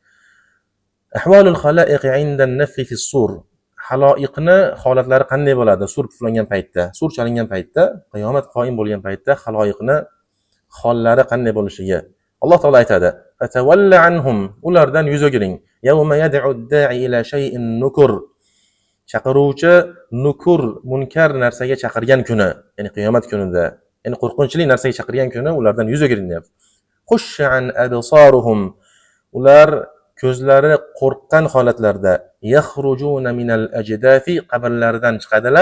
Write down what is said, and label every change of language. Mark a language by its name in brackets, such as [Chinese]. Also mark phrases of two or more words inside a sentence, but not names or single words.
[Arabic] أحوال الخلائق عند النفخ في الصور. [Uzbek] Haloiqni holatlari qanday bo'ladi? Sur puflangan paytda, sur chalingan paytda, qiyomat qoim bo'lgan paytda haloiqni hollari qanday bo'lishligi Alloh taolo aytadi: [Arabic] "فتول عنهم", [Uzbek] ulardan yuz o'giring. [Arabic] يوم يدع الداع إلى شيء نكر. [Uzbek] Chaqiruvchi nukur, munkar narsaga chaqirgan kuni, ya'ni qiyomat kunida, ya'ni qo'rqinchli narsaga chaqirgan kuni ulardan yuz o'giring deyapti. [Arabic] خشعا أبصارهم, [Uzbek] ular ko'zlari qo'rqqan holatlarda [Arabic] يخرجون من الأجداث, [Uzbek] qabrlaridan chiqadilar.